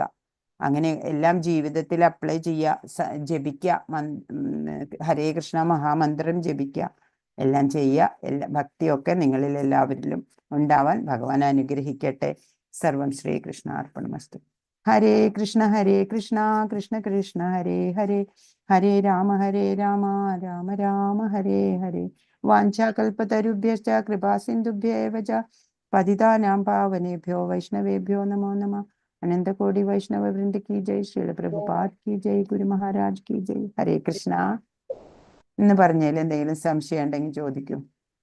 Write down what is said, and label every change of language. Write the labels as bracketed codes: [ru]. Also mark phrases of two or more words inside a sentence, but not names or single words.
[ml] അങ്ങനെ എല്ലാം ജീവിതത്തിൽ അപ്ലൈ ചെയ്യുക, ജപിക്കുക, ഹരേ കൃഷ്ണ മഹാമന്ത്രം ജപിക്കുക, എല്ലാം ചെയ്യുക. ഭക്തിയൊക്കെ നിങ്ങളിൽ എല്ലാവരിലും ഉണ്ടാവാൻ ഭഗവാൻ അനുഗ്രഹിക്കട്ടെ. [sa] സർവം ശ്രീകൃഷ്ണ അർപ്പണമസ്തു. ഹരേ കൃഷ്ണ കൃഷ്ണ കൃഷ്ണ ഹരേ ഹരേ, ഹരേ രാമ രാമ രാമ ഹരേ ഹരേ. വാഞ്ചാകൽപതരുഭ്യശ്ച കൃപാസിന്ധുഭ്യേവ ച പതിതാനാം പാവനേഭ്യോ വൈഷ്ണവേഭ്യോ നമോ നമഃ. [hi] अनंतकोटि वैष्णव वृंद की जय. श्रील प्रभुपाद की जय. गुरु महाराज की जय. [ml] ഹരേ കൃഷ്ണ എന്ന് പറഞ്ഞതിൽ എന്തെങ്കിലും സംശയം ഉണ്ടെങ്കിൽ ചോദിക്കും.